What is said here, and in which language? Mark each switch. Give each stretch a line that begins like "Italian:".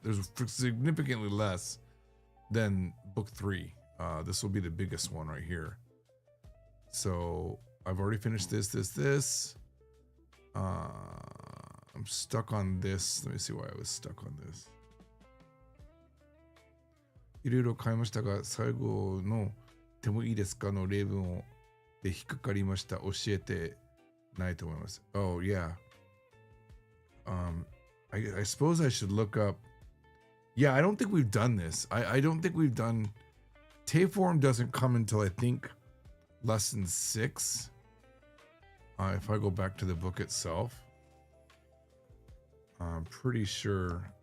English: There's significantly less than book 3. This will be the biggest one right here. So I've already finished this. I'm stuck on this. Let me see why I was stuck on this.
Japanese: いろいろ変えましたが、最後のでもいいですかの例文をで引っかかりました。教えてないと思います。
English: Oh, yeah. I suppose I should look up. Yeah, I don't think we've done this. I don't think we've done. Teiform doesn't come until I think lesson 6. If I go back to the book itself, I'm pretty sure.